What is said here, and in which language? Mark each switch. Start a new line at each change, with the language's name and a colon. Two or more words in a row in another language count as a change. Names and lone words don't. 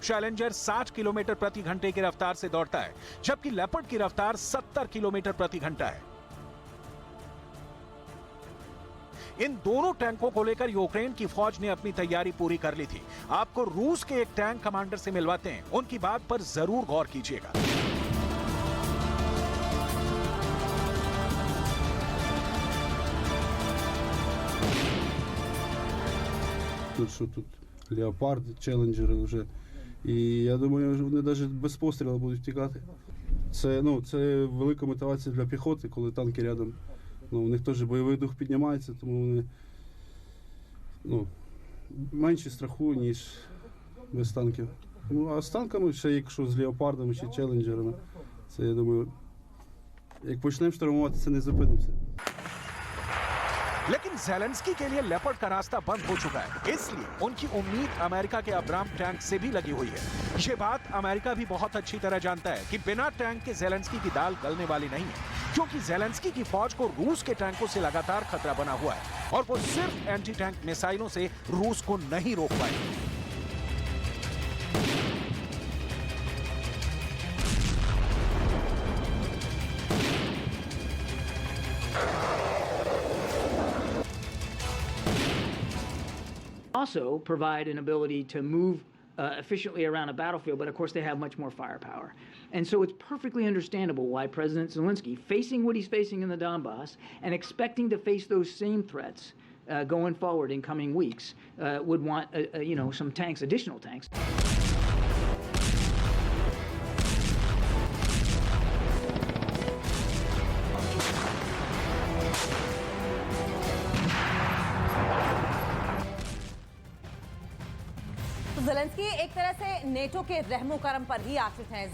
Hindi: चैलेंजर 60 किलोमीटर प्रति घंटे की रफ्तार से दौड़ता है, जबकि लेपर्ड की रफ्तार 70 किलोमीटर प्रति घंटा है। इन दोनों टैंकों को लेकर यूक्रेन की फौज ने अपनी तैयारी पूरी कर ली थी। आपको रूस के एक टैंक कमांडर से मिलवाते हैं, उनकी बात पर जरूर गौर कीजिएगा।
Ukrainian: Що тут Леопард, Челенджери вже. І я думаю, вони навіть без пострілу будуть втікати. Це велика мотивація для піхоти, коли танки рядом. У них теж бойовий дух піднімається, тому вони менше страху, ніж без танків. А з танками, ще якщо з Леопардами чи Челенджерами, це, я думаю, як почнемо штурмувати, це не зупинимося.
Hindi: लेकिन ज़ेलेंस्की के लिए लेपर्ड का रास्ता बंद हो चुका है, इसलिए उनकी उम्मीद अमेरिका के अब्राम टैंक से भी लगी हुई है। ये बात अमेरिका भी बहुत अच्छी तरह जानता है कि बिना टैंक के ज़ेलेंस्की की दाल गलने वाली नहीं है, क्योंकि ज़ेलेंस्की की फौज को रूस के टैंकों से लगातार खतरा बना हुआ है और वो सिर्फ
English: anti tank
Hindi: मिसाइलों से रूस को नहीं रोक पाए।
English: Also provide an ability to move efficiently around a battlefield, but of course they have much more firepower. And so it's perfectly understandable why President Zelensky, facing what he's facing in the Donbass and expecting to face those same threats going forward in coming weeks, would want some tanks, additional tanks.
Hindi: ज़ेलेंस्की एक तरह से नेटो के रहमो करम पर ही आश्रित हैं।